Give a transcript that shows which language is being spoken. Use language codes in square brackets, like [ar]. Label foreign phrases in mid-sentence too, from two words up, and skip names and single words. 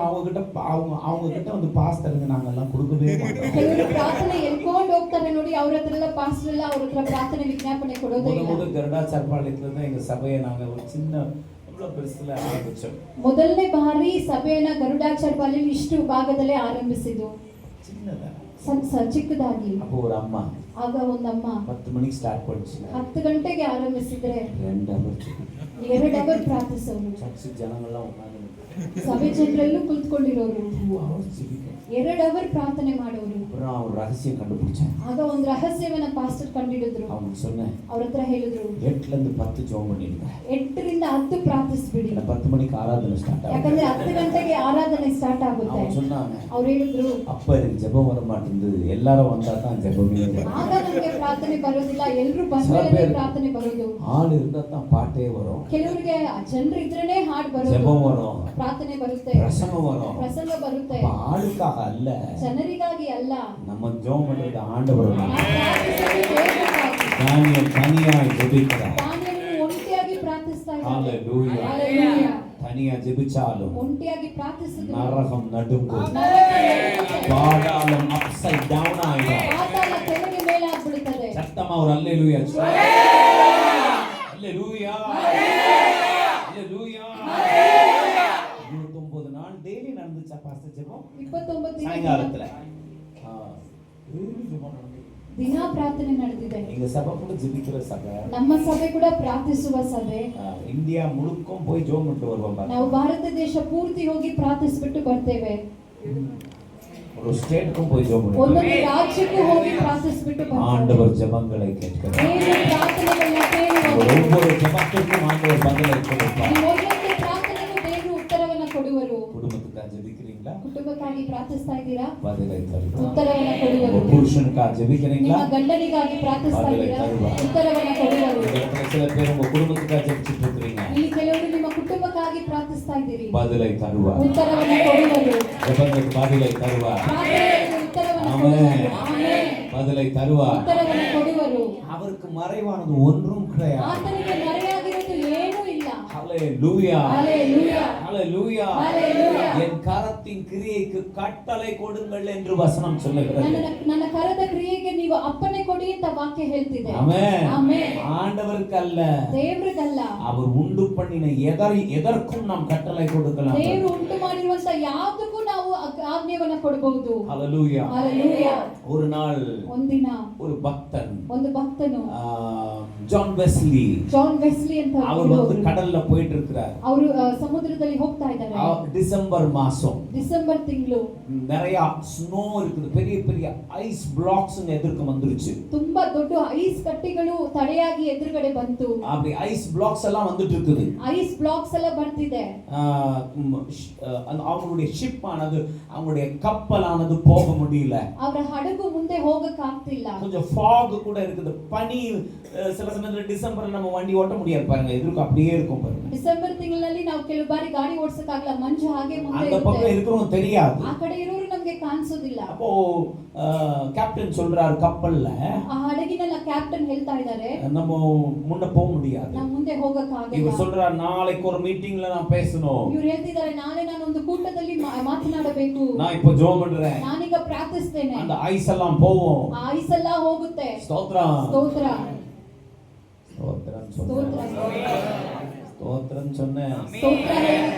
[ta] அவங்க கிட்ட வந்து பாஸ் தருங்க நாங்க எல்லாம் கொடுக்கவே மாட்டோம். [kn] ಕೆಲವರು ಪ್ರಾರ್ಥನೆ ಎಳ್ಕೊಂಡು ಹೋಗ್ತಾರೆ ನೋಡಿ, ಅವ್ರ ಹತ್ರ ಎಲ್ಲ ಪಾಸ್ಟರ್ ಎಲ್ಲ ಅವ್ರ ಹತ್ರ ಪ್ರಾರ್ಥನೆ ವಿಜ್ಞಾಪನೆ ಕೊಡೋದೇ ಇಲ್ಲ. [ta] முதல் கருடாச்சார்பாளையத்துல தான் எங்க சபையை நாங்க ஒரு சின்ன இவ்வளவு பெருசுல ஆரம்பிச்சோம். [kn] ಮೊದಲನೇ ಬಾರಿ ಸಭೆಯನ್ನ ಗರುಡಾಚಾರ್ಯ ಪಾಳ್ಯದಲ್ಲಿ ಇಷ್ಟು ಭಾಗದಲ್ಲೇ ಆರಂಭಿಸಿದ್ದು. [ta] சின்னதா [kn] ಚಿಕ್ಕದಾಗಿ. [ta] அப்போ ஒரு அம்மா [kn] ಆಗ ಒಂದಮ್ಮ [ta] 10 மணிக்கு ஸ்டார்ட் பண்ணிச்சு. [kn] 10 ಗಂಟೆಗೆ ಆರಂಭಿಸಿದ್ರೆ [ta] 2 அவர் [kn] 2 ಅವರ್ ಪ್ರಾರ್ಥಿಸೋರು. [ta] சர்ச்சு ஜனங்கள்லாம் உட்கார்ந்து [kn] ಸಭೆ ಜನರೆಲ್ಲೂ ಕುಳಿತುಕೊಂಡಿರೋರು [ta] 2 hours ஜெபிக்க. [kn] 2 ಅವರ್ ಪ್ರಾರ್ಥನೆ ಮಾಡೋರು. [ta] அப்புறம் ஒரு ரகசியம் கண்டுபிடிச்சேன். [kn] ಆಗ ಒಂದು ರಹಸ್ಯವನ್ನ ಪಾಸ್ಟರ್ ಕಂಡಿಡಿದ್ರು. [ta] அவங்க சொன்னேன், [kn] ಅವ್ರ ಹತ್ರ ಹೇಳಿದ್ರು, [ta] 8 ல இருந்து 10 ஜெபம் பண்ணிடுங்க. [kn] 8 ರಿಂದ 10 ಪ್ರಾರ್ಥಿಸ್ಬಿಡಿ. [ta] 10 மணிக்கு ஆராதனை ஸ்டார்ட் ஆகும். [kn] ಯಾಕಂದ್ರೆ 10 ಗಂಟೆಗೆ ಆರಾಧನೆ ಸ್ಟಾರ್ಟ್ ಆಗುತ್ತೆ. [ta] அவங்க சொன்னாங்க, [kn] ಅವ್ರು ಹೇಳಿದ್ರು, [ta] அப்ப எனக்கு ஜெபம் வர மாட்டேங்குது, எல்லாரும் வந்தா தான் ஜெபமே வரும். [kn] ಆಗ ನಮಗೆ ಪ್ರಾರ್ಥನೆ ಬರೋದಿಲ್ಲ, ಎಲ್ಲರೂ ಬಂದ್ರೆ ಪ್ರಾರ್ಥನೆ ಬರೋದು. [ta] ஆள் இருந்தா தான் பாட்டே வரும், [kn] ಕೆಲವರಿಗೆ ಜನರು ಇದ್ರೇನೆ ಹಾಡು ಬರೋದು, [ta] ஜெபம் வரும், [kn] ಪ್ರಾರ್ಥನೆ ಬರುತ್ತೆ, [ta] பிரசங்கம் வரும். [kn] ಪ್ರಸಂಗ ಬರುತ್ತೆ. [ta] அப்ப ஆளுக்காக அல்ல, [kn] ಜನರಿಗಾಗಿ ಅಲ್ಲ, [ta] நம்ம ஜெபம் பண்றது ஆண்டவர் [kn] ನಾವು ಪ್ರಾರ್ಥಿಸೋದು ದೇವರಿಗಾಗಿ. [ta] தானியேல் தனியாய் ஜெபிக்கிறார். [kn] ದಾನಿಯೇಲನು ಒಂಟಿಯಾಗಿ ಪ್ರಾರ್ಥಿಸ್ತಾ ಇದ್ದಾನೆ. [ta] Hallelujah. [kn] Hallelujah. [ta] தனியா ஜெபிச்சாலும் [kn] ಒಂಟಿಯಾಗಿ ಪ್ರಾರ್ಥಿಸಿದ್ರು [ta] நரகம் நடுங்கும், [kn] ನರಕ ನಡುಗುತ್ತೆ. [ta] பாதாளம் [en] upside down [ta] ஆயிடும். [kn] ಪಾತಾಳ ಕೆಳಗೆ ಮೇಲೆ ಆಗ್ಬಿಡುತ್ತದೆ. [ta] சத்தமா ஒரு அல்லேலூயா அல்லேலூயா அல்லேலூயா. 29 நாள் டெய்லி நடந்துச்சா பாஸ்டர் ஜெபம்? [kn] 29 ದಿನ [ta] சாயங்காலத்துல daily ஜெபம் நடந்துச்சு. [kn] ದಿನ ಪ್ರಾರ್ಥನೆ ನಡೆದಿದೆ. [ta] எங்க சபை கூட ஜெபிக்கிற சபை, [kn] ನಮ್ಮ ಸಭೆ ಕೂಡ ಪ್ರಾರ್ಥಿಸುವ ಸಭೆ. [ta] இந்தியா முழுக்கும் போய் ஜெபம் பண்ணிட்டு வருவோம் பாருங்க. [kn] ನಾವು ಭಾರತ ದೇಶ ಪೂರ್ತಿ ಹೋಗಿ ಪ್ರಾರ್ಥಿಸಿಬಿಟ್ಟು ಬರ್ತೇವೆ. [ta] ஒரு ஸ்டேட்டுக்கும் போய் ஜெபம் பண்ணுவோம். [kn] ಒಂದೊಂದು ರಾಜ್ಯಕ್ಕೂ ಹೋಗಿ ಪ್ರಾರ್ಥಿಸಿಬಿಟ್ಟು ಬರ್ತೇವೆ. [ta] ஆண்டவர் ஜெபங்களை கேட்கிறார். [kn] ದೇವರು ಪ್ರಾರ್ಥನೆಗಳನ್ನ ಕೇಳುವರು. [ta] ஒவ்வொரு ஜெபத்துக்கும் ஆண்டவர் பதிலை கொடுப்பார். [kn] ಈ ಒಂದೊಂದು ಪ್ರಾರ್ಥನೆಗೂ ದೇವರು ಉತ್ತರವನ್ನ ಕೊಡುವರು. [ta] குடும்பத்துக்காக ஜெபிக்கிறீங்களா? [kn] ಕುಟುಂಬಕ್ಕಾಗಿ ಪ್ರಾರ್ಥಿಸ್ತಾ ಇದ್ದೀರಾ? [ta] பதிலை தருவார். [kn] ಉತ್ತರವನ್ನ ಕೊಡುವರು. [ta] ஒரு புருஷனுக்காக ஜெபிக்கிறீங்களா? [kn] ನಿಮ್ಮ ಗಂಡನಿಗಾಗಿ ಪ್ರಾರ್ಥಿಸ್ತಾ ಇದ್ದೀರಾ? ಉತ್ತರವನ್ನ ಕೊಡುವರು. [ta] சில பேர் உங்க குடும்பத்துக்காக ஜெபிச்சிட்டு இருக்கீங்க, [kn] ಇಲ್ಲಿ ಕೆಲವರು ನಿಮ್ಮ ಕುಟುಂಬಕ್ಕಾಗಿ ಪ್ರಾರ್ಥಿಸ್ತಾ ಇದ್ದೀರಿ. [ta] பதிலை தருவார். [kn] ಉತ್ತರವನ್ನ ಕೊಡುವರು. [ta] ஜெபங்களுக்கு பதிலை தருவார். [kn] ಪ್ರಾರ್ಥನೆಗೆ ಉತ್ತರವನ್ನ [ta] ஆமென். [kn] ಕೊಡುವರು. ಆಮೆನ್. [ta] பதிலை தருவார். [kn] ಉತ್ತರವನ್ನ ಕೊಡುವರು. [ta] அவருக்கு மறைவானது ஒன்றும் கிடையாது. [kn] ಆತನಿಗೆ ಮರೆಯಾಗಿರೋದು ಏನೂ ಇಲ್ಲ. [ta] ஹalleluya [kn] ஹalleluya [ta] ஹalleluya. [kn] ஹalleluya. [ta] என் கரத்தின் கிரியைக்கு கட்டளை கொடுங்கள் என்று வசனம் சொல்லுகிறது. [kn] ನನ್ನ ಕರದ ಕ್ರಿಯೆಗೆ ನೀವು ಅಪ್ಪಣೆ ಕೊಡಿ ಅಂತ ವಾಕ್ಯ ಹೇಳ್ತಿದೆ. [ta] ஆமென். [kn] ಆಮೆನ್. [ta] ஆண்டவருக்கு அல்ல, [kn] ದೇವರಿಗಲ್ಲ, [ta] அவர் உண்டு பண்ணின எதற்கும் நாம் கட்டளை கொடுக்கலாம். [kn] ದೇವರು ಉಂಟು ಮಾಡಿರುವಂತ ಯಾವುದಕ್ಕೂ ನಾವು ಆಜ್ಞೆಯನ್ನ ಕೊಡಬಹುದು. [ta] ஹalleluya. [kn] ஹalleluya. [ta] ஒரு நாள் [kn] ಒಂದಿನ [ta] ஒரு பக்தன் [kn] ಒಂದು ಭಕ್ತನು [ta] ஜான் வெஸ்லி [kn] ಅಂತ [ta] அவர் வந்து கடல்ல போயிட்டு இருக்கிறார். [kn] ಅವರು ಸಮುದ್ರದಲ್ಲಿ ಹೋಗ್ತಾ ಇದ್ದಾರೆ. [ta] டிசம்பர் மாசம், [kn] ಡಿಸೆಂಬರ್ ತಿಂಗಳು, [ta] நிறைய ஸ்னோ இருக்குது, பெரிய பெரிய [en] ice blocks [ta] எதிர்க்க வந்துருச்சு. [kn] ತುಂಬಾ ದೊಡ್ಡ ಐಸ್ ಕಟ್ಟಿಗಳು ತಡೆಯಾಗಿ ಎದುರುಗಡೆ ಬಂತು. [ta] அப்படி [en] ice blocks [ta] எல்லாம் வந்துட்டு இருக்குது. [en] ice blocks [kn] ಎಲ್ಲ ಬರ್ತಿದೆ. [ta] அவங்களுடைய ஷிப் ஆனது, அவங்களுடைய கப்பலானது போக முடியல. [kn] ಅವರ ಹಡಗು ಮುಂದೆ ಹೋಗಕ್ಕೆ ಆಗ್ತಿಲ್ಲ. [ta] கொஞ்சம் fog கூட இருக்குது, பனி. சில சமயத்துல டிசம்பர்ல நம்ம வண்டி ஓட்ட முடியாது பாருங்க, எதிர்க்க அப்படியே இருக்கும் பாருங்க. [kn] ಡಿಸೆಂಬರ್ ತಿಂಗಳಲ್ಲಿ ನಾವು ಕೆಲವು ಬಾರಿ ಗಾಡಿ ಓಡಿಸಕ್ಕಾಗಲ್ಲ, ಮಂಜು ಹಾಗೆ ಮುಂದೆ [ta] அந்த பக்கம் [kn] ಇರುತ್ತೆ. [ta] இருக்கிறவங்க தெரியாது. [kn] ಆ ಕಡೆ ಇರೋರು ನಮಗೆ ಕಾಣಿಸೋದಿಲ್ಲ. [ta] அப்போ கேப்டன் சொல்றாரு, கப்பல்ல [kn] ಆ ಹಡಗಿನೆಲ್ಲ ಕ್ಯಾಪ್ಟನ್ ಹೇಳ್ತಾ ಇದ್ದಾರೆ, [ta] நம்ம முன்ன போக முடியாது. [kn] ನಾವು ಮುಂದೆ ಹೋಗಕ್ಕಾಗಲ್ಲ. [ta] இவர் சொல்றாரு, நாளைக்கு ஒரு மீட்டிங்ல நான் பேசணும், [kn] ಇವ್ರು ಹೇಳ್ತಿದ್ದಾರೆ, ನಾನೊಂದು ಕೂಟದಲ್ಲಿ ಮಾತನಾಡಬೇಕು, [ta] நான் இப்ப ஜெபம் பண்றேன், [kn] ನಾನೀಗ ಪ್ರಾರ್ಥಿಸ್ತೇನೆ, [ta] அந்த ஐஸ் எல்லாம் போவோம். [kn] ಆ ಐಸ್ ಎಲ್ಲ ಹೋಗುತ್ತೆ. [ta] ஸ்தோத்திரம் [kn] ಸ್ತೋತ್ರ [ta] ஸ்தோத்திரம் [kn] ಸ್ತೋತ್ರ [ta] ஸ்தோத்திரம் சொன்னேன். [kn] ಸ್ತೋತ್ರ ಹೇಳಿದ್ರು.